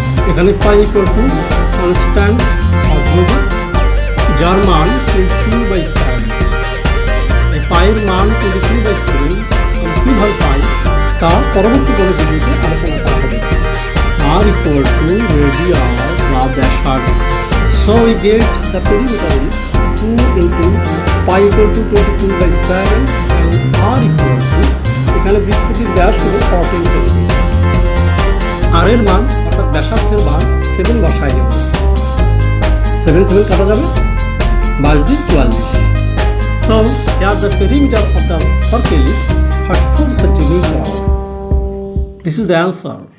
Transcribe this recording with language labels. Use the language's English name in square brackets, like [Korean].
[Bangla] এখানে পাই [English] equal to constant [Bangla] অধ্রুবক যার মান 22/7। এই পায়ের মান 22/7 আমরা কীভাবে পাই তা পরবর্তী কোনো ভিডিওতে আলোচনা করা হবে। [English] r equal to radius বা ব্যাসার্ধ। So we get the perimeter is 2 into pi equal to 22/7 and r equal to [Bangla] এখানে বৃত্তটির ব্যাস হলো 14 সেন্টিমিটার। আর এর মান অর্থাৎ ব্যাসার্ধের মান 7 বসাই দেব। 7 কাটা যাবে 22 44। [English] So here the perimeter of the circle is 34 centimeter. This is the answer.